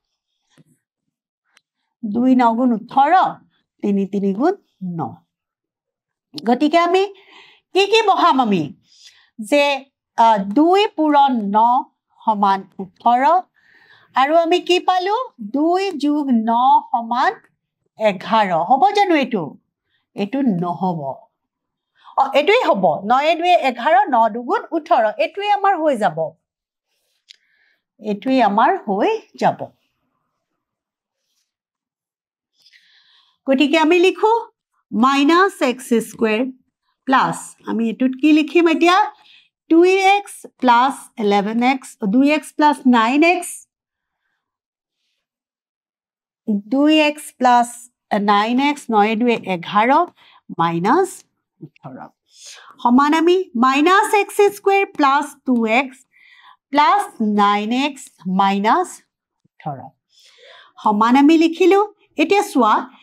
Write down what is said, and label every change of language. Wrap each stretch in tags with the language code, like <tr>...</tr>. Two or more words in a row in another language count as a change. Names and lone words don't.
<as>2 9 গুণ 18 3 3 গুণ 9 গতিকে আমি কি বহাম আমি যে 2 পূৰণ 9 সমান 18 আৰু আমি কি পালো 2 যোগ 9 সমান 11 হ'ব জানো এটো নহব এটোই হ'ব 9 2 11 9 2 গুণ 18 এটোই আমাৰ হৈ যাব গতিকে আমি লিখো</as> <en>minus x square plus</en> <as>আমি এটুত কি লিখিম এতিয়া</as> <en>2x plus 11x 2x plus 9x 2x plus 9x 9 2 11 minus 18</en> <as>সমান আমি</as> <en>minus x square plus 2x plus 9x minus 18</en> <as>সমান আমি লিখিলো এতিয়া চোৱা</as>